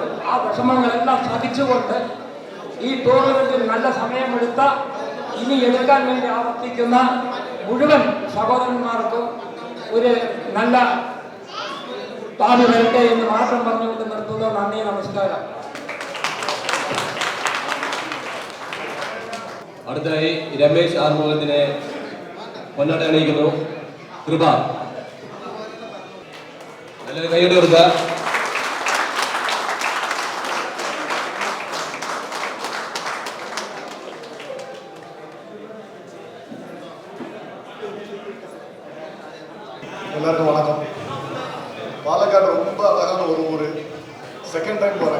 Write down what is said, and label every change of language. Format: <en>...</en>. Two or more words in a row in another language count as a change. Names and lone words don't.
<ml>ആ വിഷമങ്ങളെല്ലാം സഹിച്ചുകൊണ്ട് ഈ ടൂർണമെന്റിൽ നല്ല സമയമെടുത്ത ഇനി എടുക്കാൻ വേണ്ടി ആവർത്തിക്കുന്ന മുഴുവൻ സഹോദരന്മാർക്കും ഒരു നല്ല ഭാവി വരട്ടെ എന്ന് മാത്രം പറഞ്ഞുകൊണ്ട് നിർത്തുന്നു. നന്ദി, നമസ്കാരം. അടുത്തതായി രമേശ് ആർമുഖത്തിനെ പൊന്നാട അണിയിക്കുന്നു. കൃപ നല്ലൊരു കൈയ്യടി കൊടുക്കുക.</ml> <ta>எல்லாருக்கும் வணக்கம். பாலக்காடு ரொம்ப அழகான ஒரு ஊர்.</ta> <en>second time</en> <ta>வரேன்.</ta>